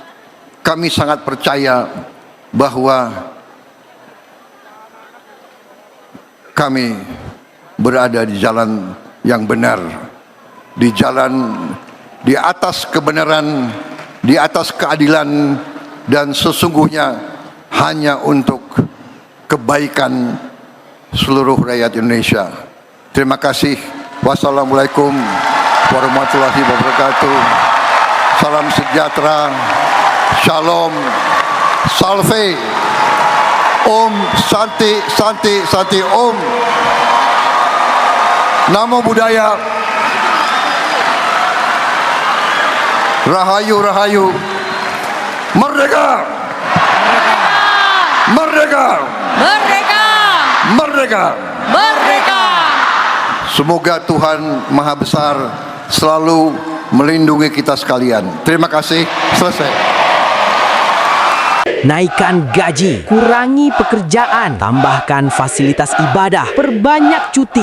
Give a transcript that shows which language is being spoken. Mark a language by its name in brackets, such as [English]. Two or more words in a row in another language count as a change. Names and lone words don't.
[Indonesian] Kami sangat percaya bahwa kami berada di jalan yang benar, di jalan di atas kebenaran, di atas keadilan, dan sesungguhnya hanya untuk kebaikan seluruh rakyat Indonesia. Terima kasih. [Arabic] والسلام عليكم ورحمة الله وبركاته. [Indonesian] Salam sejahtera. Shalom. [Sanskrit] Salve. ॐ शान्ति शान्ति शान्ति ॐ. [Pali] Namo Buddhaya. [Javanese] Rahayu Rahayu. [Indonesian] Merdeka. Merdeka. Merdeka! Merdeka. Merdeka! Semoga Tuhan Maha Besar selalu melindungi kita sekalian. Terima kasih. Selesai. naikkan gaji, kurangi pekerjaan, tambahkan fasilitas ibadah, perbanyak cuti.